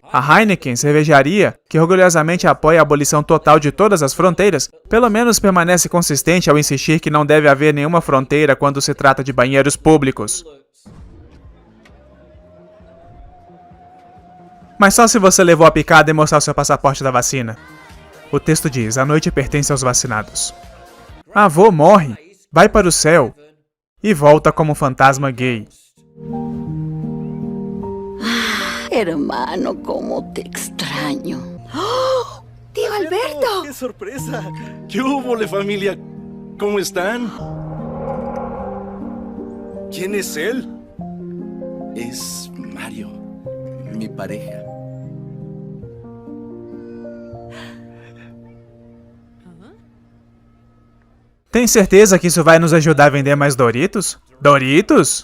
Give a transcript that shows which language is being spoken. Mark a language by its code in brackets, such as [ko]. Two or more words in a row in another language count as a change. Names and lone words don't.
[pt] A Heineken, cervejaria, que orgulhosamente apoia a abolição total de todas as fronteiras, pelo menos permanece consistente ao insistir que não deve haver nenhuma fronteira quando se trata de banheiros públicos. Mas só se você levou a picada e mostrar o seu passaporte da vacina. O texto diz: a noite pertence aos vacinados. Avô morre, vai para o céu e volta como um fantasma gay. [es] Hermano, como te extraño. ¡Oh! ¡Tío Alberto! ¡Qué sorpresa! ¿Qué hubo, familia? ¿Cómo están? ¿Quién es él? Es Mario, mi pareja. [pt] Tem certeza que isso vai nos ajudar a vender mais Doritos? Doritos?